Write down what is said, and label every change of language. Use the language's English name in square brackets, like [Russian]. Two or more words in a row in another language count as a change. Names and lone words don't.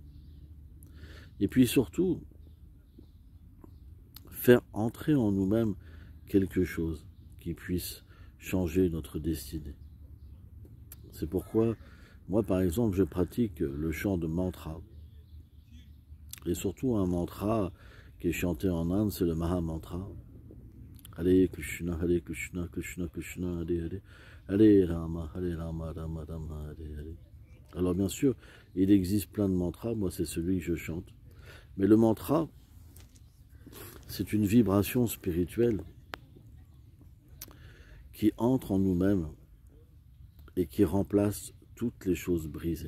[French] Et puis surtout, faire entrer en nous-mêmes quelque chose qui puisse changer notre destinée. C'est pourquoi, moi par exemple, je pratique le chant de mantra. Et surtout un mantra qui est chanté en Inde, c'est le Maha Mantra. [Sanskrit] Hare Krishna, Hare Krishna, Krishna Krishna, Hare Hare, Hare Rama, Rama Rama, Hare Hare. [French] Alors bien sûr, il existe plein de mantras, moi c'est celui que je chante. Mais le mantra, c'est une vibration spirituelle qui entre en nous-mêmes et qui remplace toutes les choses brisées.